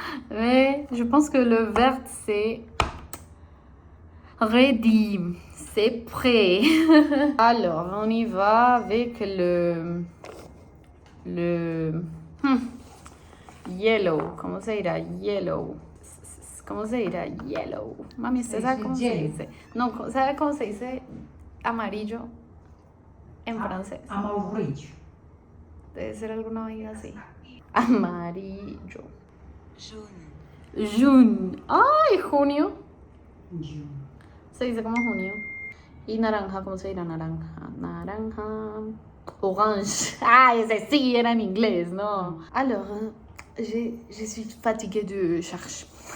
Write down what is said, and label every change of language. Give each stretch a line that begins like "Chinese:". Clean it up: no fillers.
French: Mais je pense que le vert c'est ready, c'est prêt. Alors on y va avec le yellow.
Spanish: ¿Cómo se dirá yellow? ¿Cómo se dirá yellow? Mami, ¿usted sabe cómo se dice? No, ¿sabe cómo se dice amarillo en francés? Amarillo. Debe ser alguna vaina así. Amarillo.
French: Jaune.
Spanish: June. ¡Ay, junio! Yo. Se dice como junio. Y naranja, ¿cómo se dirá naranja? Naranja. Orange. Ah, ese sí era en inglés, ¿no?
French: Alors, je suis fatiguée de chercher.